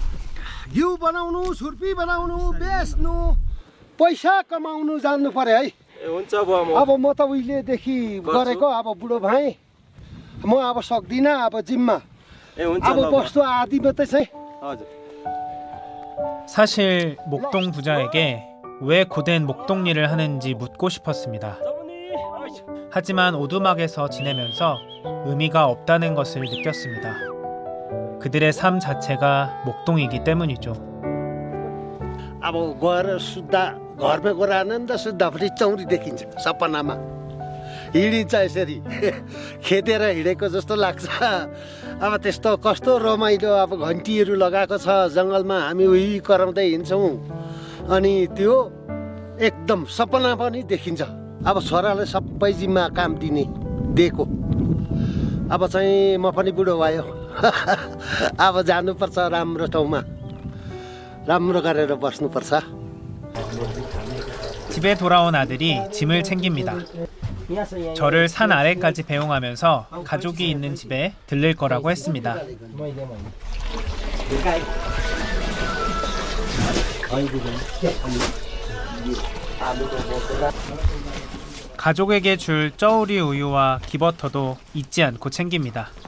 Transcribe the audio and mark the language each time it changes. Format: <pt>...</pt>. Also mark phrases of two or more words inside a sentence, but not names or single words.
<ne>घिउ बनाउनु छुर्पी बनाउनु बेच्नु पैसा कमाउनु जान्नु पर्यो है अब म त उहिलेदेखि गरेको अब बुढो भएँ म अब सक्दिनँ अब जिम्मा अब बस्तु आदि मात्रै चाहिँ</ne> <ko>사실 목동 부자에게 왜 고된 목동 일을 하는지 묻고 싶었습니다. 하지만 오두막에서 지내면서 의미가 없다는 것을 느꼈습니다. 그들의 삶 자체가 목동이기 때문이죠.</ko> <ne>अब गएर सुत्दा घरमा गएर आनन्द सुत्दाखेरि चौरी देखिन्छ सपनामा हिँडिन्छ यसरी खेतेर हिँडेको जस्तो लाग्छ अब त्यस्तो कस्तो रमाइलो अब घन्टीहरू लगाएको छ जङ्गलमा हामी उही कराउँदै हिँड्छौँ अनि त्यो एकदम सपना पनि देखिन्छ अब छोराले सबै जिम्मा काम दिएको अब चाहिँ म पनि बुढो भयो अब जानुपर्छ राम्रो ठाउँमा राम्रो गरेर बस्नुपर्छ.</ne> <ko>집에 돌아온 아들이 짐을 챙깁니다. 저를 산 아래까지 배웅하면서 가족이 있는 집에 들릴 거라고 했습니다. 가족에게 줄 쩌우리 우유와 기버터도 잊지 않고 챙깁니다.</ko>